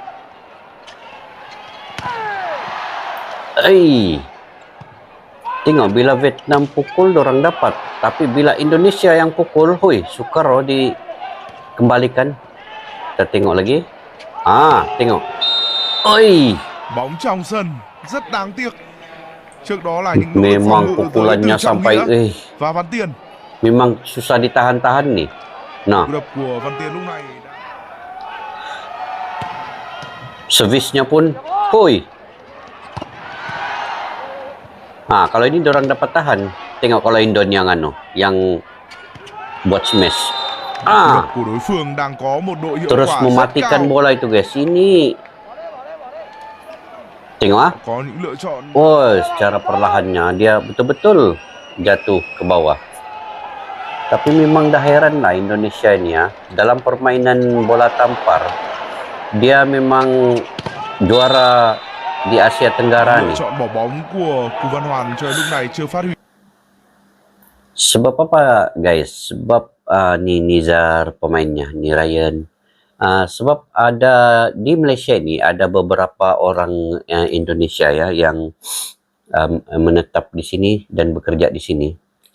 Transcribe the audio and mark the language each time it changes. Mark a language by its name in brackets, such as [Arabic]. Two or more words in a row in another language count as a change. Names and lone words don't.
[Malay] Tengok, bila Vietnam pukul dorang dapat, tapi bila Indonesia yang pukul, sukar dikembalikan. Kita tengok lagi. Tengok. [Vietnamese] Bóng trong sân rất đáng tiếc. Trước đó là những [Malay] memang pukulannya sampai [Vietnamese] và Văn Tiền. [Malay] Memang susah ditahan-tahan nih. Nah, [Vietnamese] Cú đập của Văn Tiền lúc này [Malay] servisnya pun, kalau ini dorang dapat tahan. Tengok kalau Indon yang yang buat smash. [Vietnamese] cú đập của đối phương đang có một độ hiệu [Malay] Terus [Vietnamese] quả rất [Malay] mematikan [Vietnamese] cao. [Malay] bola itu guys. Ini tengok [Vietnamese] Có những lựa chọn. [Malay] Secara perlahannya dia betul-betul jatuh ke bawah. Tapi memang dah heran lah Indonesia ini ya, dalam permainan bola tampar dia memang juara di Asia Tenggara [Vietnamese] Lựa [Malay] nih. [Vietnamese] chọn bỏ bóng của Cú Văn Hoàn cho đến lúc này chưa phát huy. [Malay] Sebab apa guys? Sebab ni Nizar pemainnya, ni Ryan. Sebab ada di Malaysia ini ada beberapa orang Indonesia ya yang menetap di sini dan bekerja di sini.